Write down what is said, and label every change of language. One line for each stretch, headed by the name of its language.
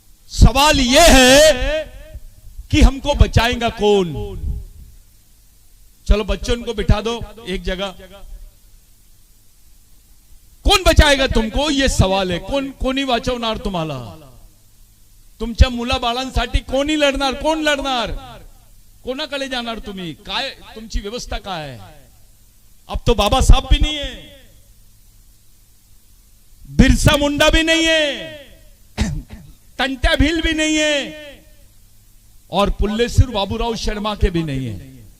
Hindi: सवाल यह है कि हमको बचाएगा कौन? चलो बच्चों को बिठा दो एक जगह, कोण बचाएगा तुमको? ये सवाल
Marathi: आहे. कोणी वाचवणार तुम्हाला? तुमच्या मुलाबाळांसाठी कोणी लढणार? कोण लढणार? कोणाकडे जाणार तुम्ही? काय तुमची व्यवस्था काय आहे?
Hindi: अब तो बाबा साहब भी नहीं है, बिरसा मुंडा भी नहीं है, टंट्या भील भी नहीं है, और पुल्लेश्वर बाबूराव शर्मा के भी नहीं है।